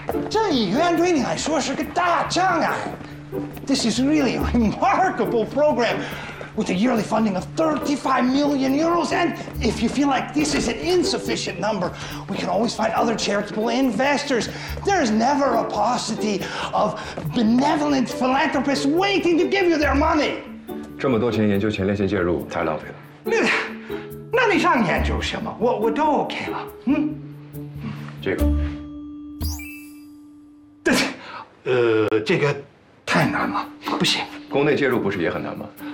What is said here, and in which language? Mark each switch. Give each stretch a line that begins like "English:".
Chinese: 这医院对你来说是个大仗啊。
English: This is really a remarkable program with a yearly funding of 35 million euros. And if you feel like this is an insufficient number, we can always find other charitable investors. There's never a paucity of benevolent philanthropists waiting to give you their money.
Chinese: 这么多钱研究前列腺介入太浪费了。那你上研究什么？我都 OK 了。嗯，这个，这个太难了，不行。宫内介入不是也很难吗？